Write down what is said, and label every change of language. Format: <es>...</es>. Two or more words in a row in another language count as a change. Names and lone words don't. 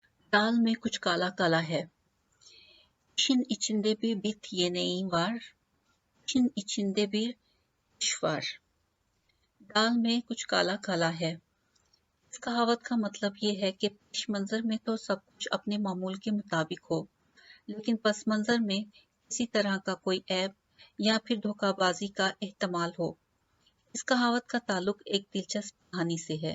<ur>دال میں کچھ کالا کالا ہے.</ur> <tr>İşin içinde bir bit yeneği var. İşin içinde bir iş var.</tr> <ur>دال میں کچھ کالا کالا ہے. اس کہاوت کا مطلب یہ ہے کہ پیش منظر میں تو سب کچھ اپنے معمول کے مطابق ہو، لیکن پس منظر میں کسی طرح کا کوئی عیب یا پھر دھوکابازی کا احتمال ہو. اس کہاوت کا تعلق ایک دلچسپ کہانی سے ہے.</ur>